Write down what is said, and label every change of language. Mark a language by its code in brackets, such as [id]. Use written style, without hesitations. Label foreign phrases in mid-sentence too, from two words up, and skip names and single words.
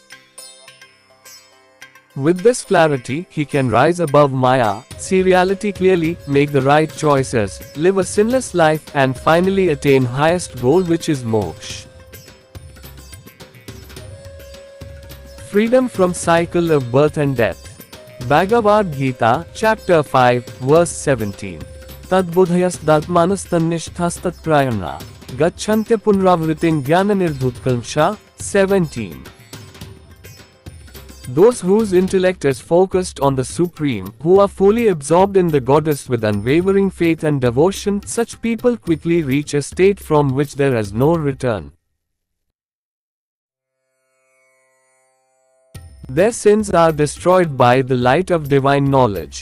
[en] With this clarity, he can rise above Maya, see reality clearly, make the right choices, live a sinless life, and finally attain highest goal, which is moksha. Freedom from cycle of birth and death. Bhagavad Gita, chapter 5, verse 17. [sa] Tadbudhayas datmanas tannishthas tatprayana. Gacchantya punravritin jnana nirdhutkalmsha. [en] 17. Those whose intellect is focused on the Supreme, who are fully absorbed in the goddess with unwavering faith and devotion, such people quickly reach a state from which there is no return. Their sins are destroyed by the light of divine knowledge.